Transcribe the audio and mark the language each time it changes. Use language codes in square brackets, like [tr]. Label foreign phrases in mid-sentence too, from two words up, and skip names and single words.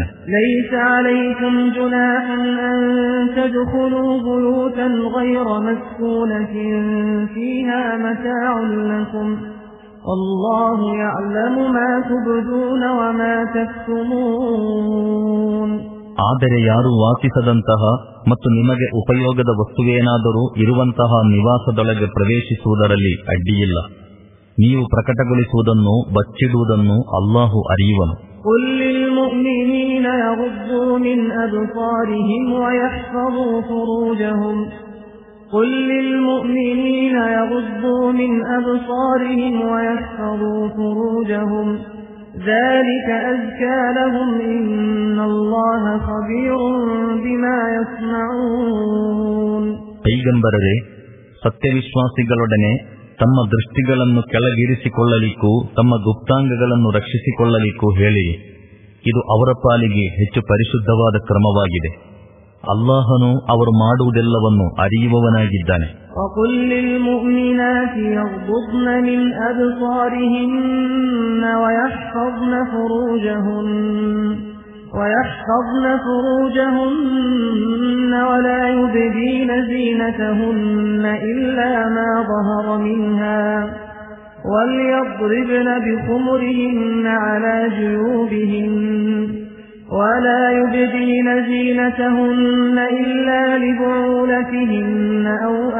[ar] ليس عليكم جناح أن تدخلوا بيوتا غير مسكونة فيها متاع لكم والله يعلم ما تبدون وما تكتمون. [kn] ಆದರೆ ಯಾರು ವಾಸಿಸದಂತಹ ಮತ್ತು ನಿಮಗೆ ಉಪಯೋಗದ ವಸ್ತುವೇನಾದರೂ ಇರುವಂತಹ ನಿವಾಸದೊಳಗೆ ಪ್ರವೇಶಿಸುವುದರಲ್ಲಿ ಅಡ್ಡಿಯಿಲ್ಲ. ನೀವು ಪ್ರಕಟಗೊಳಿಸುವುದನ್ನು ಬಚ್ಚಿಡುವುದನ್ನು ಅಲ್ಲಾಹು ಅರಿಯುವನು. [ar] قل للمؤمنين يغضوا من أبصارهم ويحفظوا فروجهم قل للمؤمنين يغضوا من أبصارهم ويحفظوا فروجهم ذلك أزكى لهم إن الله خبير بما يصنعون. [kn] ಪೈಗಂಬರರೇ, ಸತ್ಯವಿಶ್ವಾಸಿಗಳೊಡನೆ ತಮ್ಮ ದೃಷ್ಟಿಗಳನ್ನು ಕೆಳಗಿರಿಸಿಕೊಳ್ಳಲಿಕ್ಕೂ ತಮ್ಮ ಗುಪ್ತಾಂಗಗಳನ್ನು ರಕ್ಷಿಸಿಕೊಳ್ಳಲಿಕ್ಕೂ ಹೇಳಿ, ಇದು ಅವರ ಪಾಲಿಗೆ ಹೆಚ್ಚು ಪರಿಶುದ್ಧವಾದ ಕ್ರಮವಾಗಿದೆ. ಅಲ್ಲಾಹನು ಅವರು ಮಾಡುವುದೆಲ್ಲವನ್ನು ಅರಿಯುವವನಾಗಿದ್ದಾನೆ. [ar] وَقُلْ لِلْمُؤْمِنَاتِ يَغْضُضْنَ مِنْ أَبْصَارِهِنَّ وَيَحْفَظْنَ فُرُوجَهُنَّ وَلَا يُبْدِينَ زِينَتَهُنَّ إِلَّا مَا ظَهَرَ مِنْهَا وَلْيَضْرِبْنَ بِخُمُرِهِنَّ عَلَى جُيُوبِهِنَّ ولا يبدين زينتهن إلا لبعولتهن أو